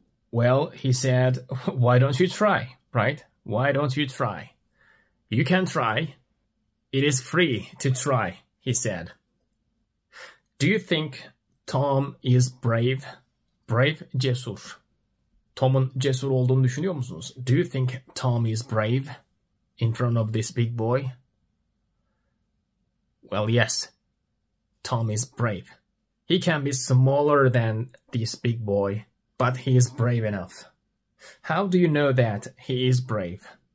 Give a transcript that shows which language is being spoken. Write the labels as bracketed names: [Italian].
[English] Well, he said, why don't you try, right? Why don't you try? You can try. It is free to try, he said. Do you think Tom is brave? Brave, cesur. [Turkish] Tom'un cesur olduğunu düşünüyor musunuz? [English] Do you think Tom is brave in front of this big boy? Well, yes. Tom is brave. He can be smaller than this big boy, but he is brave enough. How do you know that he is brave?